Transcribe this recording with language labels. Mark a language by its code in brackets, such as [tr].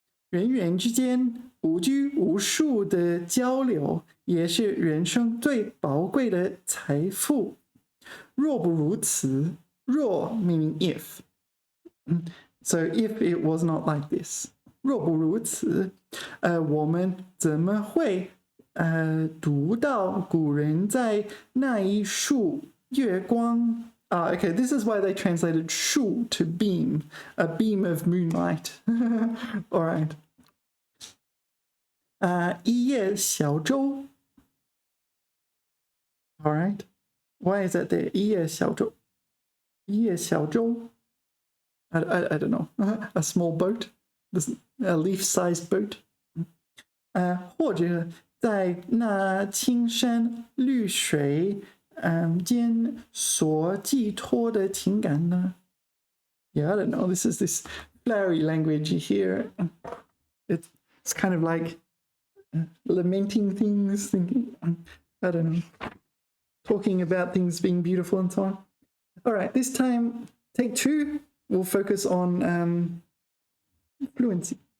[zh] 人与人之间无拘无束的交流，也是人生最宝贵的财富。若不如此，若 [en] meaning if. So if it was not like this. [zh] 若不如此，我们怎么会读到古人在那一束月光？ [en] Okay, this is why they translated 束 to beam, a beam of moonlight. All right. [zh] 一叶小舟. [en] All right. Why is that there? 一叶小舟. 一叶小舟. I don't know. A small boat. a leaf-sized boat， [zh] 或者在那青山绿水间所寄托的情感呢？ [en] Yeah, I don't know. This is this flowery language here. It's kind of like lamenting things, thinking, I don't know, talking about things being beautiful and so on. All right, this time, take 2, we'll focus on fluency.